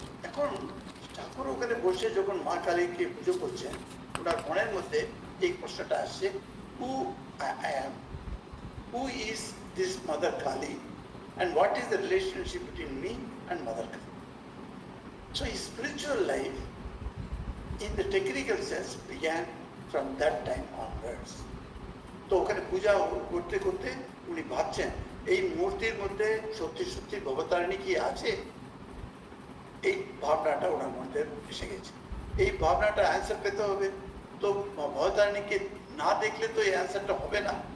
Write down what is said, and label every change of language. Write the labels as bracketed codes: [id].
[bn] এখন ঠাকুর ওখানে বসে যখন মা কালীকে পুজো করছেন, ওনার মনের মধ্যে এই প্রশ্নটা আসছে, [en] Who I am, who is this Mother Kali, and what is the relationship between me and Mother Kali? So spiritual life in the technical sense began from that time onwards. [bn] তো ওখানে পূজা করতে করতে উনি ভাবছেন এই মূর্তির মধ্যে সত্যি সত্যি ভবতারিণী কি আছে, এই ভাবনাটা ওনার মধ্যে এসে গেছে। এই ভাবনাটা অ্যান্সার পেতে হবে, তো ভবতারিণীকে না দেখলে তো এই অ্যান্সারটা হবে না।